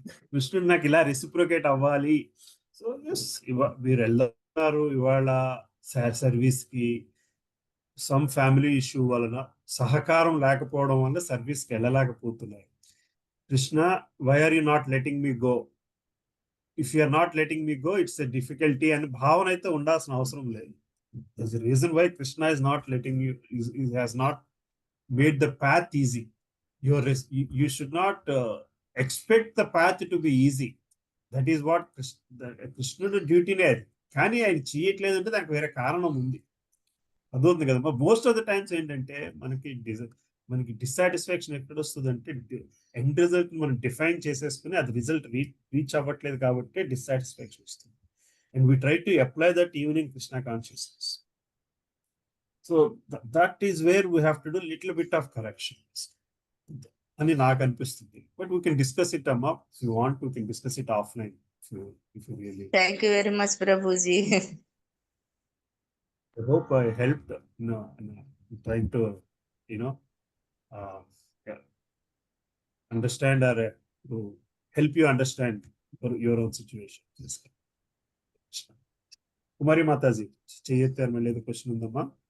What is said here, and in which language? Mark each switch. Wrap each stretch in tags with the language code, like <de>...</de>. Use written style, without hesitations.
<te>కృష్ణుడు నాకు ఇలా రెసిప్రొకేట్ అవ్వాలి. సో మీరు వెళ్తున్నారు ఇవాళ సర్వీస్ కి, సమ్ ఫ్యామిలీ ఇష్యూ వలన సహకారం లేకపోవడం వల్ల సర్వీస్ కి వెళ్ళలేకపోతున్నారు.</te> <en>Krishna, why are you not letting me go? If you are not letting me go, it's a difficulty</en> <te>అని భావన అయితే ఉండాల్సిన అవసరం లేదు.</te> <en>There's a reason why Krishna is not letting you, he has not made the path easy. You should not expect the path to be easy. That is what</en> <te>కృష్ణుడు డ్యూటీనే అది. కానీ ఆయన చేయట్లేదు అంటే దానికి వేరే కారణం ఉంది. అదవుతుంది కదా.</te> <en>most of the times</en> <te>ఏంటంటే మనకి డిస్సాటిస్ఫాక్షన్ ఎక్కడ వస్తుంది అంటే ఎండ్ రిజల్ట్ మనం డిఫైన్ చేసేసుకుని అది రిజల్ట్ రీచ్ అవ్వట్లేదు కాబట్టి డిస్సాటిస్ఫాక్షన్ వస్తుంది.</te> <en>And we try to apply that even in Krishna consciousness. So that is where we have to do little bit of correction</en> <te>అని నాకు అనిపిస్తుంది.</te> <en>But we can discuss it అమ్మా, if you want we can discuss it offline if you really. Thank you very much, Prabhuji. I hope I helped, trying to, yeah, understand or to help you understand your own situation.</en> <te>Kumari Mataji, చేయొత్తారు మళ్ళీ ఏదో question ఉందమ్మా?</te>